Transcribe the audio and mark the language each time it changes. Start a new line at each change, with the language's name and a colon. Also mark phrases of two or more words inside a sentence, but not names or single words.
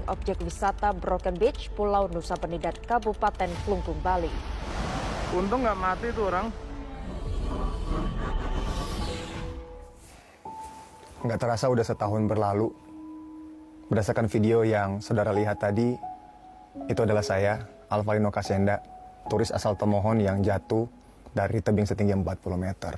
Indonesian: objek wisata Broken Beach, Pulau Nusa Penida, Kabupaten Klungkung, Bali. Untung nggak mati tuh orang. Nggak terasa udah setahun berlalu. Berdasarkan video yang saudara lihat tadi, itu adalah saya, Alvalino Kasenda, turis asal Tomohon yang jatuh dari tebing setinggi 40 meter.